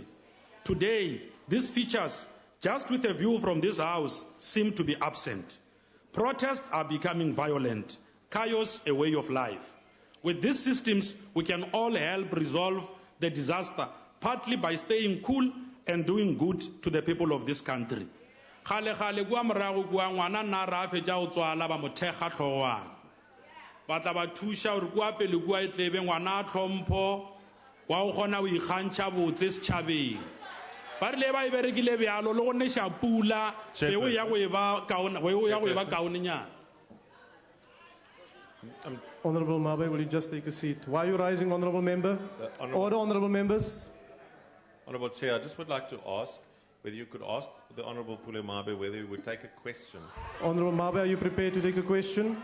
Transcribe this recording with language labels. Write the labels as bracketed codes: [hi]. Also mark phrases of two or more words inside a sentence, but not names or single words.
[en] Today, these features, just with a view from this house, seem to be absent. Protests are becoming violent, chaos a way of life. With these systems, we can all help resolve the disaster, partly by staying cool and doing good to the people of this country. [nso] Khale kua morago kua ngwana nna ra fetša go tswala ba mo thekga tlhogwana ba tla ba thuša gore kua pele kua e tlebe ngwana a tlhompho wa go kgona go ikgantšha botse setšhabeng ba rile ba e berekile bjalo le go neša pula peo ya go e ba kaonenyana. [en] Honourable Mabe, will you just take a seat? Why are you rising, honourable member? Order, honourable members. Honourable Chair, I just would like to ask whether you could ask the Honourable Pule Mabe whether he would take a question. Honourable Mabe, are you prepared to take a question?